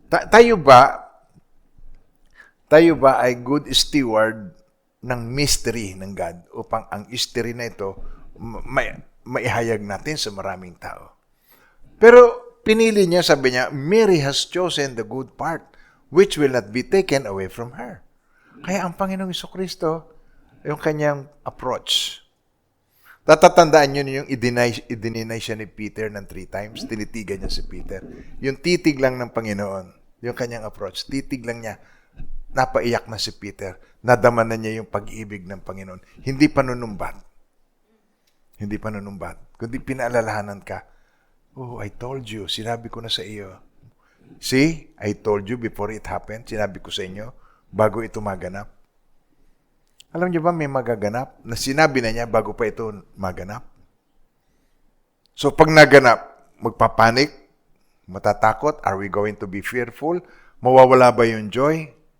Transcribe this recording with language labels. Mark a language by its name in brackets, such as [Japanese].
[Filipino] Tayo ba ay good steward ng mystery ng God upang ang mystery na ito maihayag natin sa maraming tao? Pero pinili niya, sabi niya, [English] Mary has chosen the good part which will not be taken away from her. [Filipino] Kaya ang Panginoong Jesucristo, yung kanyang approach. Tatatandaan niyo yung i-deny siya ni Peter ng 3 times. Tinitigan niya si Peter. Yung titig lang ng Panginoon, yung kanyang approach, titig lang niya, napaiyak na si Peter. Nadama na niya yung pag-ibig ng Panginoon. Hindi panunumbat. Hindi panunumbat. Kundi pinaalalahanan ka, oh, [English] I told you, [Filipino] sinabi ko na sa iyo, [English] See, I told you before it happened. [Filipino] Sinabi ko sa inyo, bago ito maganap. Alam niyo ba may magaganap na sinabi na niya bago pa ito maganap? So pag naganap, magpapanik, matatakot, [English] are we going to be fearful? [Filipino] Mawawala ba yung joy?